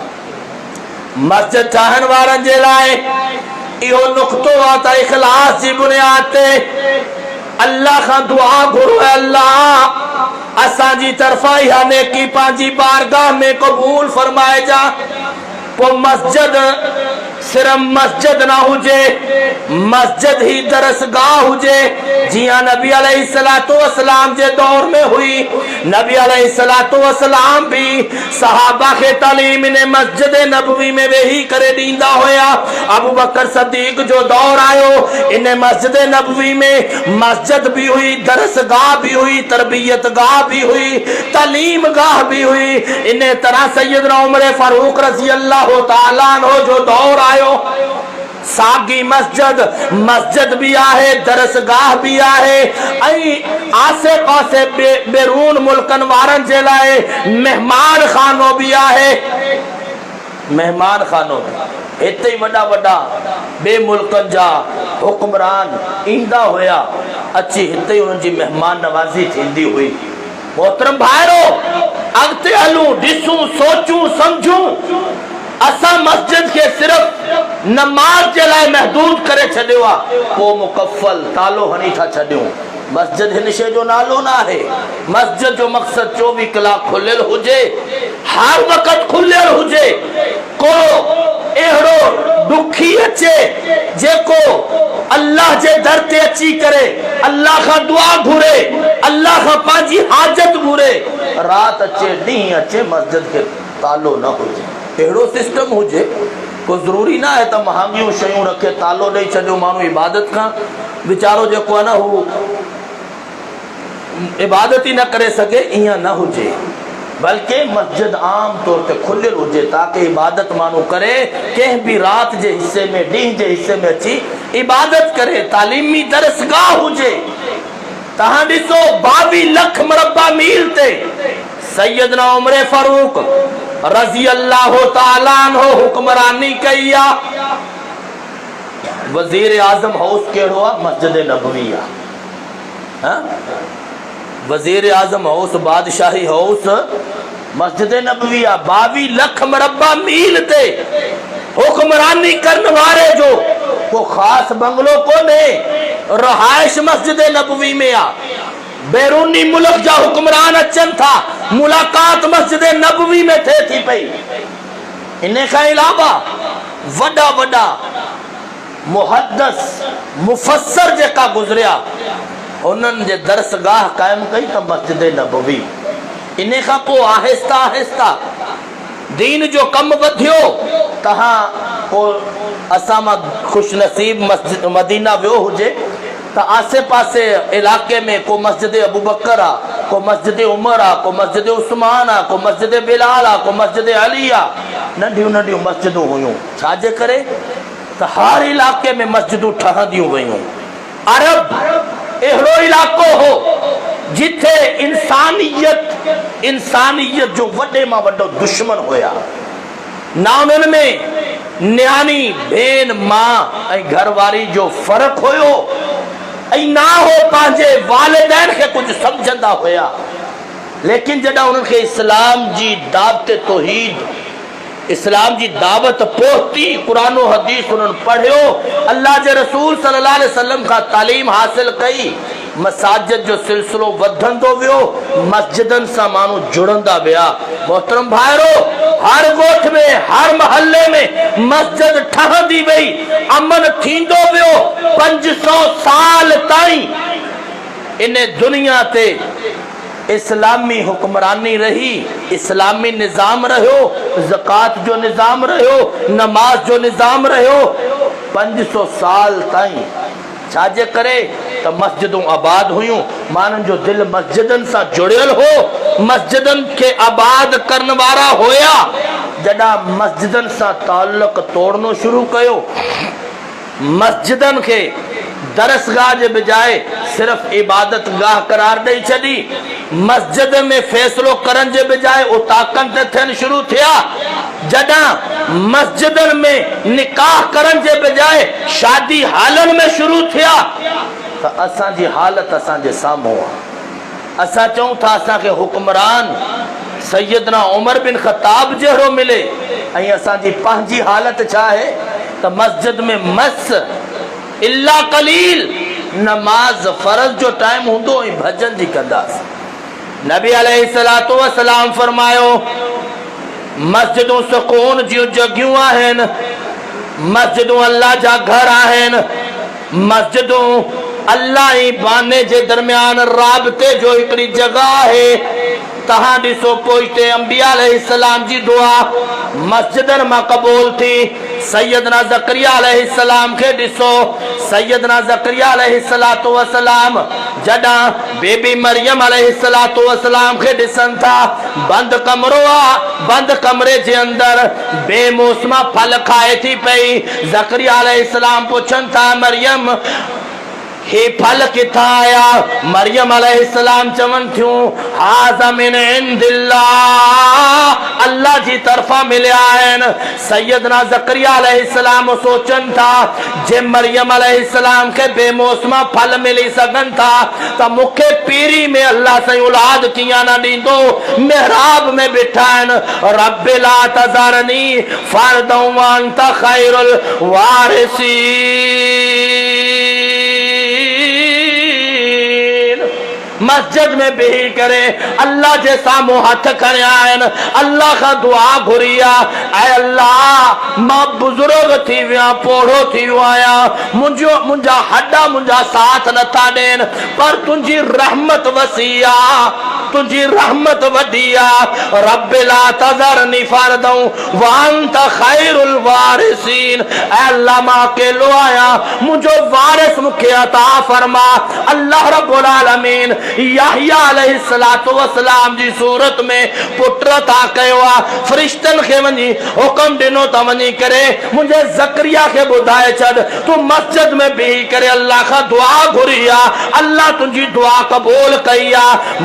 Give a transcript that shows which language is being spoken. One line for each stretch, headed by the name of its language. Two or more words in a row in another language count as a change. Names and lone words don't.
Sindhi: मस्जिद चाहन वारनि जे लाए इहो नुक़्तो आहे त इख़लास जी बुनियाद ते अल्लाह खां दुआ घुरो, अल्लाह असां जी तरफा इहा नेकी पंहिंजी बारगाह में क़बूल फरमाए जा। पोइ मस्जिद सिर्फ मस्जिद ना हुजे, मस्जिद ही दरसगाह हुजे। जिया नबी अलैहिस्सलातु वस्सलाम जे दौर में हुई, नबी अलैहिस्सलातु वस्सलाम भी सहाबा के तालीम ने मस्जिद नबवी में वेही करे दींदा होया। अबू बकर सदीक जो दौर आयो, इन्हें मस्जिद नबवी में मस्जिद भी हुई, दरसगाह भी हुई, तरबियत गाह भी हुई, तालीम गाह भी हुई। इन्हें तरह सैयदना उमर फारूक रज़ी अल्लाह तआला अन्हु जो दौर आयो, सागी मस्जिद मस्जिद भी आहे, दरसगाह भी आहे, आसे पासे बेरून मुल्कन वारन जे लाए मेहमान खानो भी आहे। मेहमान खानो इतने वड़ा वड़ा बे मुल्कन जा हुक्मरान ईंदा होया, अची हिते उनकी मेहमान नवाजी थींदी हुई। मोहतरम भाइरो, अगते हलूं, ॾिसूं, सोचूं, समझूं। असा मस्जिद के सिर्फ नमाज के लाए महदूद करे छड़ियो आ, को मुकफ़ल तालो हनी था छड़ियो। मस्जिद हिन शे जो नालो ना है। मस्जिद जो मकसद 24 कलाक खुलियल हुजे, हर वक्त खुलियल हुजे। को एहड़ो दुखी अचे जेको अल्लाह जे दर ते अची करे अल्लाह का दुआ घुरे, अल्लाह का पांजी हाजत घुरे, रात अचे ॾींहुं अचे, मस्जिद के तालो न हुजे। एड़ो सिस्टम हुजे। कोई जरूरी ना है तो महांगियूं शयूं रखे तालो ॾेई छॾियो माण्हू इबादत खां वीचारो जेको आहे न हू इबादत ही न करे सके, ईअं न हुजे। बल्कि मस्जिद आम तौर पे खुलियल हुजे ताकि इबादत मानू करे, कंहिं भी रात जे हिस्से में, ॾींहं जे हिस्से में अची इबादत करे। तालीमी दरसगाह हुजे। तहां ॾिसो 22 लख मुरबा मील ते सैयदना उमर फारूक रज़ी अल्लाह तआला अन्हु हुक्मरानी कई आ। वजीर आजम हाउस केड़ो आ? मस्जिद नबवी आ। वजीर आजम हाउस, बादशाही हाउस मस्जिद नबवी आ। 22 लख मुरबा मील ते हुक्मरानी करने वाले जो को खास बंगलो को ने, रहायश मस्जिद नबवी में आ। बैरूनी मुल्क जा हुक्मरान अचन था, मुलाकात मस्जिद नबवी में थे थी पई। इन का अलावा वड़ा वड़ा मुहद्दिस मुफस्सर जेका गुजरिया, उन्हनि जे दरसगाह कायम कई त मस्जिद नबवी। इन खां पोइ आहिस्ता आहिस्ता दीन जो कम वधियो। तहां को असां मां खुश नसीब मस्जिद मदीना वियो हुजे तो आसे पासे इलाके में को मस्जिद अबू बकर आ, को मस्जिद उमर आ, को मस्जिद उस्मान आ, को मस्जिद बिलाल आ, को मस्जिद अली आ। नंढियूं नंढियूं मस्जिदूं हुयूं। छाजे करे त हर इलाके में मस्जिदूं ठहंदियूं वयूं। अरब एहड़ो इलाको हो जिथे इंसानियत जो वडे मां वडो दुश्मन होया। ना उन्हनि में न्याणी भेन मां ऐं घरवारी जो फर्क होयो, ऐं ना हो पंहिंजे वालिदैन खे कुछ समझंदा होया। लेकिन जॾहिं उन्हनि खे इस्लाम जी दावत तौहीद, इस्लाम जी दावत पहुती, कुरान और हदीस उन्होंने पढ़ियो, अल्लाह जे रसूल सल्लल्लाहु अलैहि वसल्लम का तालीम हासिल कई, मसाजिद जो सिलसिलो वधंदो वियो, मस्जिदन से मानू जुड़ंदा विया। मोहतरम भाइरो, हर गोठ में, हर महल्ले में मस्जिद ठहंदी वई, अमन थींदो वियो। 500 साल ताईं इन दुनिया ते इस्लामी हुक्मरानी रही, इस्लामी निजाम रहो, ज़कात जो निजाम रहो, नमाज जो निजाम रहो। 500 साल ताईं छाजे करे तो मस्जिदों आबाद हुयूं, मानन जो दिल मस्जिदन से जुड़ियल हो, मस्जिदन के आबाद करने वाला होया। जड़ा मस्जिदन से ताल्लुक तोड़नो शुरू कयो, मस्जिदन के दरसगाह के बजाय सिर्फ इबादत गाह करार दई छड़ी, मस्जिद में फैसलो करन के बजाय उताकन ते थियन शुरू थिया। जड़ा मस्जिदन में निकाह करन के बजाय शादी हालन में शुरू थिया, तो असा जी हालत असा जे सामो आ। असा चऊं था असा के हुक्मरान सैयदना उमर बिन खत्ताब जहिड़ो मिले, ऐं असा जी पंहिंजी हालत छा है तो मस्जिद में मस इल्ला कलील नमाज फर्ज जो टाइम हुंदो ऐं भजन जी कंदास। नबी अलैहिस्सलातु वस्सलाम फरमायो, मस्जिदों सुकून जी जगियूं आहिनि, मस्जिदों अल्लाह जा घर आहिनि, मस्जिदों अल्लाह ई बाने जे दरमियान राबते जो हिकिड़ी जगह है। तहां ॾिसो पोइते अंबिया अलैहिस्सलाम जी दुआ मस्जिदनि मां क़बूल थी। सैयदना ज़करिया अलैहिस्सलाम खे ॾिसो, सैयदना ज़करिया अलैहिस्सलातु वस्सलाम जॾां बेबी मरियम अलैहिस्सलातु वस्सलाम खे ॾिसनि था, बंद कमरो आहे, बंद कमरे जे अंदर बेमौसमा फल खाए थी पई। ज़करिया अलैहिस्सलाम पुछनि था मरियम हे फल किथां आया? मरियम अलैहिस्सलाम चवनि थियूं
Arabic: هذا من عند الله,
Sindhi: अल्लाह जी तरफा मिलिया आहिनि। सैयदना ज़करिया अलैहिस्सलाम सोचनि था जे मरियम अलैहिस्सलाम खे बेमौसमा फल मिली सघनि था त मूंखे पीरी में अल्लाह साईं औलाद कीअं न ॾींदो। मेहराब में बिठा आहिनि,
Arabic: رب لا تذرني فردا وأنت خير الوارثين.
Sindhi: मस्जिद में बेही करे अल्लाह जे साम्हूं हथ खणिया आहिनि, अल्लाह खां दुआ घुरी आहे, ऐं अल्लाह मां बुज़ुर्ग थी वियो आहियां, पोढ़ो थी वियो आहियां, मुंहिंजा हॾा मुंहिंजा साथ नथा ॾियनि, पर तुंहिंजी रहमत वसी आहे, तुंहिंजी रहमत वॾी आहे।
Arabic: رب لا تذرني فردا وأنت خير الوارثين,
Sindhi: ऐं अल्लाह मां अकेलो आहियां, मुंहिंजो वारिस मूंखे अता फरमा। अल्लाह रब्बुल आलमीन याहिया अलैहिस्सलातु वस्सलाम जी सूरत में पुट था कयो आहे। फ़रिश्तनि खे वञी हुकुम ॾिनो त वञी करे मुंहिंजे ज़करिया खे ॿुधाए छॾ तूं मस्जिद में बीही करे अल्लाह खां दुआ घुरी आहे, अल्लाह तुंहिंजी दुआ क़बूल कई आहे।